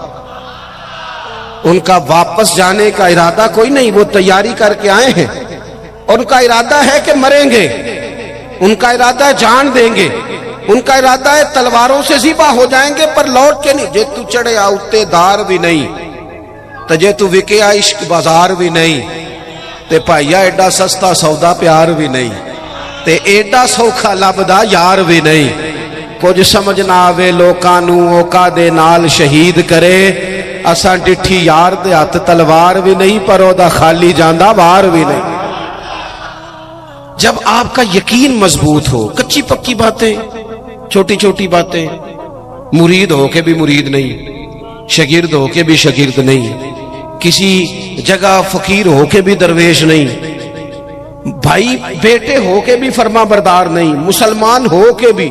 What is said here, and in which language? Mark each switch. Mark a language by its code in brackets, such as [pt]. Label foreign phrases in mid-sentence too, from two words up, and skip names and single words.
[ur] ان کا واپس جانے کا ارادہ کوئی نہیں، وہ تیاری کر کے آئے ہیں، ان کا ارادہ ہے کہ مریں گے، ان کا ارادہ ہے جان دیں گے، ان کا ارادہ ہے تلواروں سے ذبح ہو جائیں گے، پر لوٹ کے نہیں۔ [pa] جے تو چڑھے آؤتے دار بھی نہیں، تجھے تو وکیا عشق بازار بھی نہیں، تے پائیا ایڈا سستا سودا پیار بھی نہیں، تے ایڈا سوکھا لبدا یار بھی نہیں۔ کچھ سمجھ نہ آوے لوکاں نوں اوکا دے نال شہید کرے، اساں ڈٹھی یار دے ہاتھ تلوار بھی نہیں، پر او دا خالی جاندا وار بھی نہیں۔ [ur] جب آپ کا یقین مضبوط ہو، کچی پکی باتیں، چھوٹی چھوٹی باتیں، مرید ہو کے بھی مرید نہیں، شاگرد ہو کے بھی شاگرد نہیں، کسی جگہ فقیر ہو کے بھی درویش نہیں، بھائی بیٹے ہو کے بھی فرما بردار نہیں، مسلمان ہو کے بھی۔